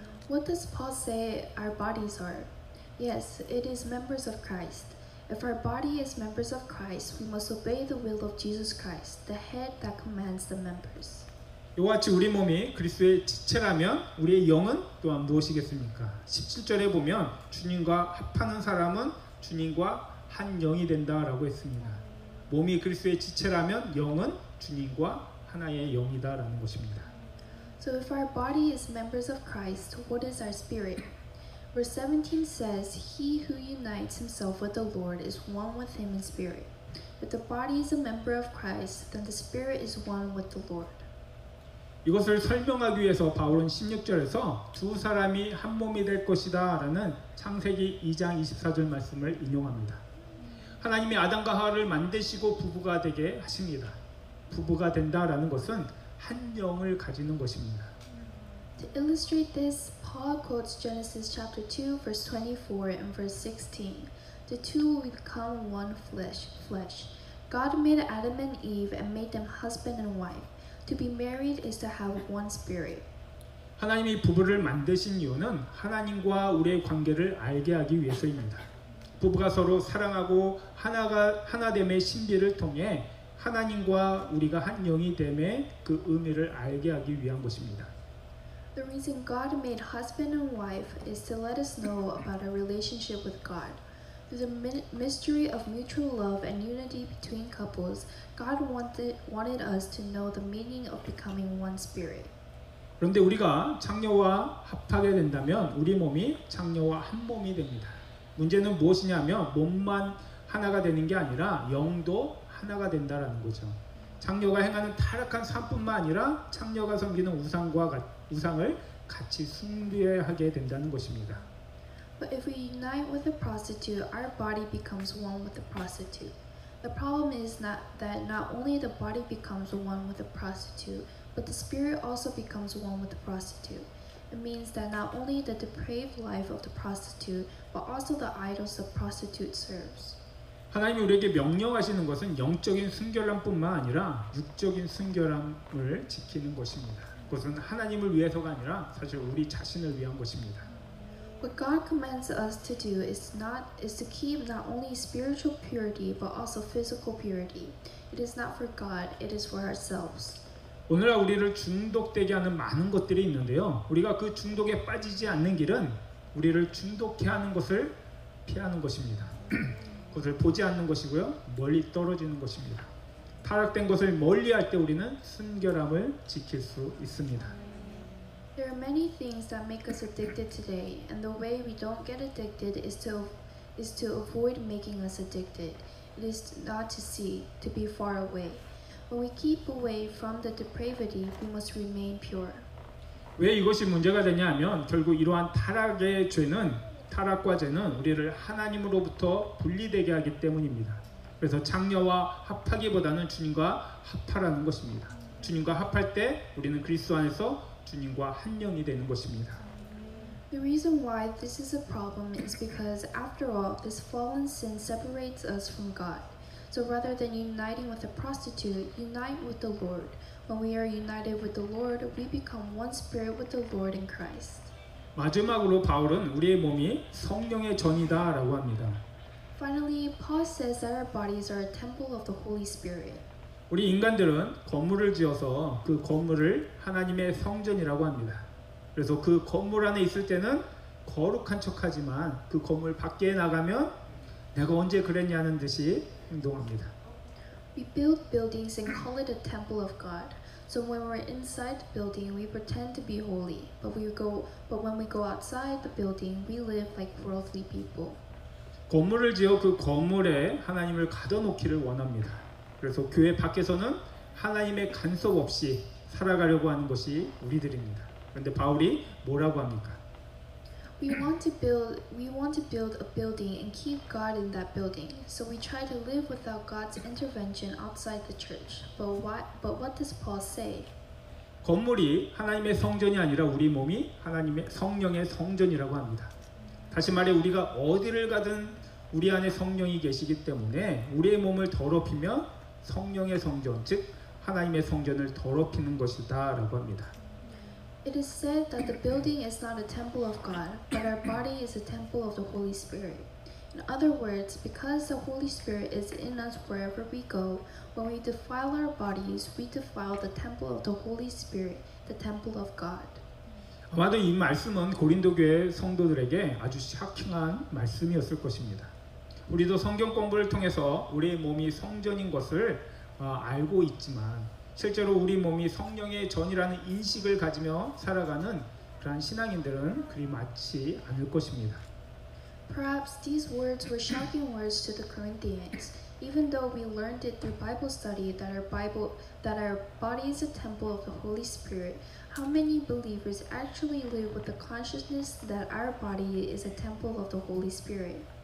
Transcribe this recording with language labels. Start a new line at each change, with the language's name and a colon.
English: What does Paul say our bodies are? Yes, it is members of Christ. If our body is members of Christ, we must obey the will of Jesus Christ, the head that commands the members.
Korean: 이와 같이 우리 몸이 그리스도의 지체라면 우리의 영은 또한 무엇이겠습니까? 17절에 보면 주님과 합하는 사람은 주님과 한 영이 된다라고 했습니다. 몸이 그리스도의 지체라면 영은 주님과 하나의 영이다라는 것입니다.
English: So if our body is members of Christ, what is our spirit? Verse 17 says, He who unites himself with the Lord is one with him in spirit. If the body is a member of Christ, then the spirit is one with the Lord.
Korean: 이것을 설명하기 위해서 바울은 16절에서 두 사람이 한 몸이 될 것이다 라는 창세기 2장 24절 말씀을 인용합니다. 하나님이 아담과 하와를 만드시고 부부가 되게 하십니다. 부부가 된다라는 것은 한 영을 가지는 것입니다.
English: To illustrate this, Paul quotes Genesis chapter 2 verse 24 and verse 16. The two will become one flesh. God made Adam and Eve and made them husband and wife. To be married is to have one spirit.
Korean: 하나님이 부부를 만드신 이유는 하나님과 우리의 관계를 알게 하기 위해서입니다. 부부가 서로 사랑하고 하나됨의 신비를 통해 하나님과 우리가 한 영이 됨의 그 의미를 알게 하기 위한 것입니다.
English: The reason God made husband and wife is to let us know about our relationship with God. Through the mystery of mutual love and unity between couples, God wanted us to know the meaning of becoming one spirit.
Korean: 그런데 우리가 창녀와 합하게 된다면 우리 몸이 창녀와 한 몸이 됩니다. 문제는 무엇이냐면 몸만 하나가 되는 게 아니라 영도 하나가 된다라는 거죠. 창녀가 행하는 타락한 삶뿐만 아니라 창녀가 섬기는 우상을 같이 숭배하게 된다는 것입니다.
English: But if we unite with a prostitute, our body becomes one with the prostitute. The problem is that not only the body becomes one with the prostitute, but the spirit also becomes one with the prostitute. It means that not only the depraved life of the prostitute, but also the idols the prostitute serves.
Korean: 하나님이 우리에게 명령하시는 것은 영적인 순결함뿐만 아니라 육적인 순결함을 지키는 것입니다. 그것은 하나님을 위해서가 아니라 사실 우리 자신을 위한 것입니다.
English: What God commands us to do is to keep not only spiritual purity but also physical purity. It is not for God, it is for ourselves.
Korean: 오늘날 우리를 중독되게 하는 많은 것들이 있는데요. 우리가 그 중독에 빠지지 않는 길은 우리를 중독해 하는 것을 피하는 것입니다. 그것을 보지 않는 것이고요. 멀리 떨어지는 것입니다. 타락된 것을 멀리할 때 우리는 순결함을 지킬 수 있습니다.
English: There are many things that make us addicted today, and the way we don't get addicted is to avoid making us addicted. It is not to see, to be far away. When we keep away from the depravity, we must remain pure.
Korean: 왜 이것이 문제가 되냐면 결국 이러한 타락의 죄는 타락과 죄는 우리를 하나님으로부터 분리되게 하기 때문입니다. 그래서 창녀와 합하기보다는 주님과 합하라는 것입니다. 주님과 합할 때 우리는 그리스도 안에서 주님과 한 영이 되는 것입니다.
English: The reason why this is a problem is because, after all, this fallen sin separates us from God. So rather than uniting with a prostitute, unite with the Lord. When we are united with the Lord, we become one spirit with the Lord in Christ.
Korean: 마지막으로 바울은 우리의 몸이 성령의 전이다라고 합니다.
English: Finally, Paul says that our bodies are a temple of the Holy Spirit.
Korean: 우리 인간들은 건물을 지어서 그 건물을 하나님의 성전이라고 합니다. 그래서 그 건물 안에 있을 때는 거룩한 척하지만 그 건물 밖에 나가면 내가 언제 그랬냐는 듯이 행동합니다.
English: We build buildings and call it a temple of God. So when we're inside the building, we pretend to be holy, but when we go outside the building, we live like worldly people.
Korean: 건물을 지어 그 건물에 하나님을 가둬놓기를 원합니다. 그래서 교회 밖에서는 하나님의 간섭 없이 살아가려고 하는 것이 우리들입니다. 그런데 바울이 뭐라고 합니까?
English: We want to build a building and keep God in that building. So we try to live without God's intervention outside the church. But what does Paul say?
Korean: 건물이 하나님의 성전이 아니라 우리 몸이 하나님의 성령의 성전이라고 합니다. 다시 말해 우리가 어디를 가든 우리 안에 성령이 계시기 때문에 우리의 몸을 더럽히면 성령의 성전, 즉 하나님의 성전을 더럽히는 것이다 라고 합니다.
English: It is said that the building is not a temple of God, but our body is a temple of the Holy Spirit. In other words, because the Holy Spirit is in us wherever we go, when we defile our bodies, we defile the temple of the Holy Spirit, the temple of God.
Korean: 아마도 이 말씀은 고린도 교회 성도들에게 아주 샤킹한 말씀이었을 것입니다. 우리도 성경 공부를 통해서 우리의 몸이 성전인 것을 알고 있지만 실제로 우리 몸이 성령의 전이라는 인식을 가지며 살아가는 그러한 신앙인들은 그리 많지 않을 것입니다.
English: Perhaps these words were shocking words to the Corinthians, even though we learned it through Bible study that our body is a temple of the Holy Spirit. How many believers actually live with the consciousness that our body is a temple of the Holy Spirit?